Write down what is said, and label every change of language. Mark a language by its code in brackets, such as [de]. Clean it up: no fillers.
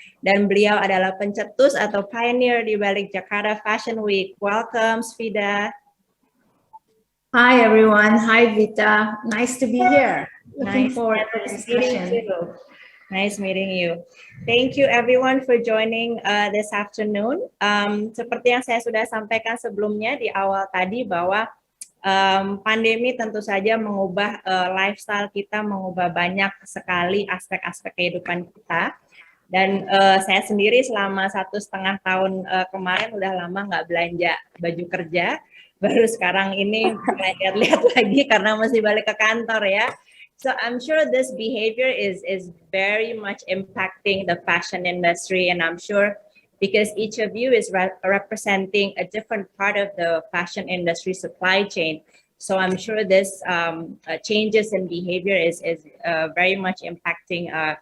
[id] Dan beliau adalah pencetus atau pioneer di balik Jakarta Fashion Week. [en] Welcome, Svida. Hi, everyone. Hi, Vita. Nice to be here. Looking forward to this discussion. Nice meeting you. Thank you everyone for joining this afternoon. [id] Seperti yang saya sudah sampaikan sebelumnya di awal tadi bahwa pandemi tentu saja mengubah lifestyle kita, mengubah banyak sekali aspek-aspek kehidupan kita. Dan saya sendiri selama 1,5 tahun kemarin udah lama nggak belanja baju kerja, baru sekarang ini lihat-lihat lagi karena masih balik ke kantor ya. [en] So I'm sure this behavior is very much impacting the fashion industry, and I'm sure because each of you is representing a different part of the fashion industry supply chain. So I'm sure this changes in behavior is very much impacting